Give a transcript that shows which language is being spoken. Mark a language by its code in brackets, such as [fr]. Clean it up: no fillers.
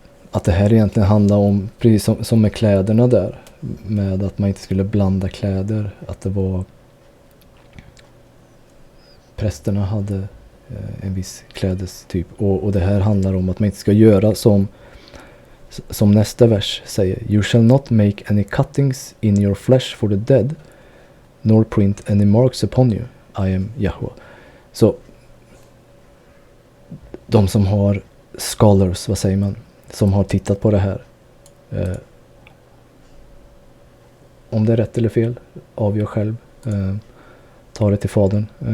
[sv] Att det här egentligen handlar om, precis som med kläderna där, med att man inte skulle blanda kläder, att det var prästerna hade en viss klädestyp, och det här handlar om att man inte ska göra som nästa vers säger. [en] You shall not make any cuttings in your flesh for the dead, nor print any marks upon you. I am Yahweh. [sv] Så de som har scholars, vad säger man? som har tittat på det här. Om det är rätt eller fel, avgör själv. Ta det till fadern.